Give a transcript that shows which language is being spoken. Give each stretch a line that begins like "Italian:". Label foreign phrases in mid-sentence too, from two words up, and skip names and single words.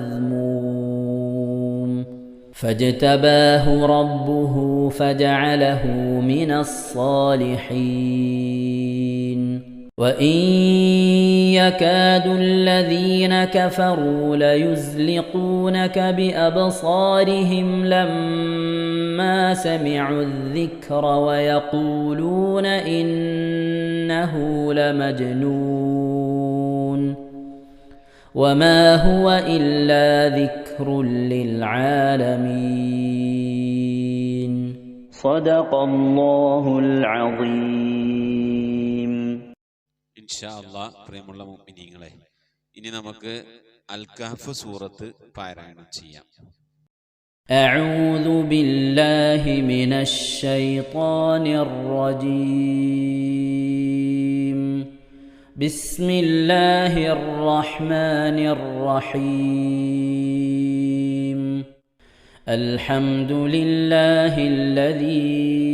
Arabic: مذموم فاجتباه ربه فجعله من الصالحين وإن يكاد الذين كفروا ليزلقونك بأبصارهم لما سمعوا الذكر ويقولون إنه لمجنون وما هو إلا ذكر للعالمين صدق الله العظيم إن شاء الله
Malayalam: പ്രിയമുള്ള മുഅ്മിനീങ്ങളെ ഇനി നമുക്ക് അൽ കഹ്ഫ് സൂറത്ത് പാരായണം ചെയ്യാം.
Arabic: أعوذ بالله من الشيطان الرجيم بسم الله الرحمن الرحيم الحمد لله الذي